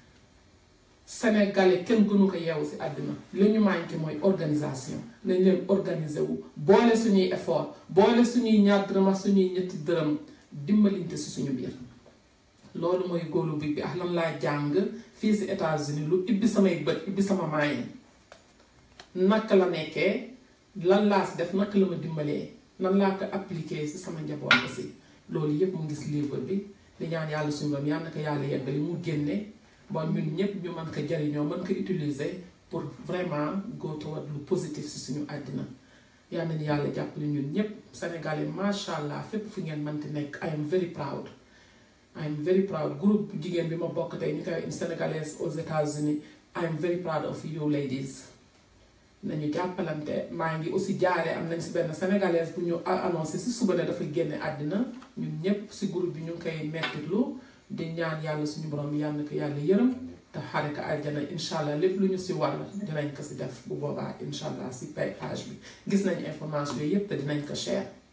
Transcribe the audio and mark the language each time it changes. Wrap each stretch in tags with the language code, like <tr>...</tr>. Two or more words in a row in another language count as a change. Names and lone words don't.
<wo>Sénégalais kenn gënu ko yeewu si àdduna li ñu manqué mooy organisation nañ leen organiser wu boole suñuy effort boole suñuy ñaar dërëm ak suñuy ñetti dërëm dimbalinte si suñu biir loolu mooy góolu bi ak lan laa jàng fii si États-Unis lu ibbi samay bët ibbi sama maayin naka la nekkee lan laa si def naka la ma dimbalee nan laa ko appliqué si sama njaboot aussi loolu yëpp mu gis livre bi di ñaan yàlla suñu borom yàlla na ko yàlla yeggali mu génne bon ñun ñëpp ñu mën ko jariñoo mën ko utiliser pour vraiment</wo> <en>go toward</en> <wo>lu positif si suñu àddina yal nañu yàlla jàppale ñun ñëpp Sénégalais</wo> <ar>ما شاء الله</ar> <wo>fépp fu ngeen mënti nekk</wo> <en>I am very proud</en> <wo>groupe jigéen bi ma bokk tey ñu koy</wo> <fr>une sénégalaise aux États-Unis</fr> <en>I am very proud of you ladies</en> <wo>nañu jàppalante maa ngi aussi jaaree am nañ si benn sénégalaise bu ñu annoncé si suba ne dafa génne àddina ñun ñëpp si groupe bi ñu ngi koy mettitlu di ñaan yàlla suñu borom yal na ko yàlla yërëm te xare ko àjjana</wo> <ar>إن شاء الله</ar> <wo>lépp lu ñu si war dinañ ko si def bu boobaa</wo> <ar>إن شاء الله</ar> <wo>si page bi gis nañu information yooyu yëpp te dinañ ko share.</wo>